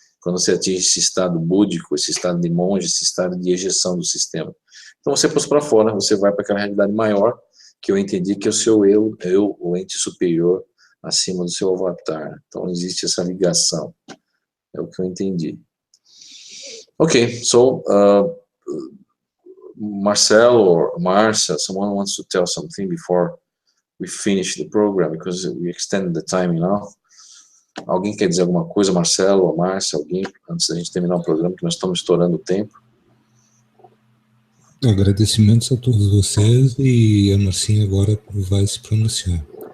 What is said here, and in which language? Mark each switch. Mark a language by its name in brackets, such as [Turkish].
[Portuguese] Quando você atinge esse estado búdico, esse estado de monge, esse estado de ejeção do sistema. Então você é posto para fora, você vai para aquela realidade maior, que eu entendi que é o seu eu, o ente superior, acima do seu avatar. Então existe essa ligação, é o que eu entendi. [English] Okay, so Marcelo or Marcia, someone wants to tell something before we finish the program, because we extended the time now. [Portuguese] Alguém quer dizer alguma coisa, Marcelo ou Márcia, alguém, antes da gente terminar o programa, que nós estamos estourando o tempo? Agradecimentos a todos vocês, e a Marcinha agora vai se pronunciar.